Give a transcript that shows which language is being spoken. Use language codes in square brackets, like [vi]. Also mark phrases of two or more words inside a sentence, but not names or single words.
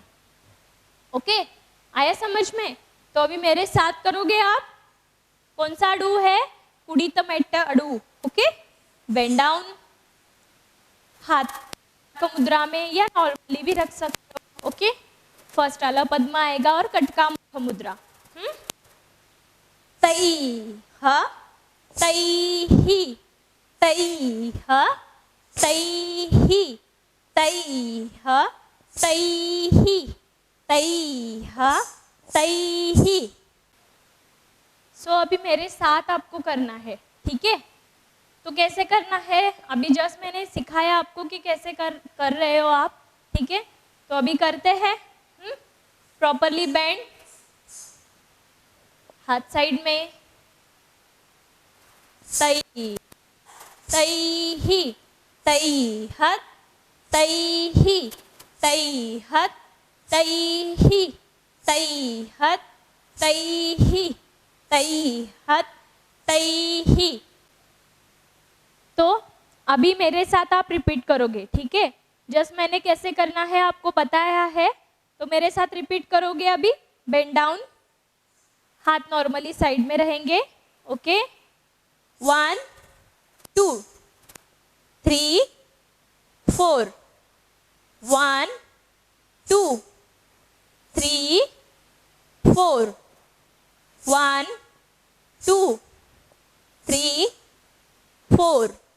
[hi] ओके, आया समझ में? तो अभी मेरे साथ करोगे आप। कौन सा अड़ू है? [ta] குதித்து மெட்டு அடவு। [hi] ओके, [en] bend down, [hi] हाथ को मुद्रा में या नॉर्मली भी रख सकते हो। ओके, फर्स्ट वाला पद्म आएगा और कटका मुख मुद्रा। तई ह तई ही तई ह तई ही तई ह तई ही तई ह तई ही। सो अभी मेरे साथ आपको करना है, ठीक है? तो कैसे करना है, अभी जस्ट मैंने सिखाया आपको कि कैसे कर रहे हो आप, ठीक है? तो अभी करते हैं। [en] properly bend, [hi] हाथ साइड में, तई तई ही तई हत तई ही तई हत तई ही तई हत तई ही तई हत तई ही। तो अभी मेरे साथ आप रिपीट करोगे, ठीक है? जस्ट मैंने कैसे करना है आपको बताया है, तो मेरे साथ रिपीट करोगे अभी, [en] bend down, [hi] हाथ नॉर्मली साइड में रहेंगे, ओके, 1 2 3 4, 1 2 3 4, 1 2 3 4,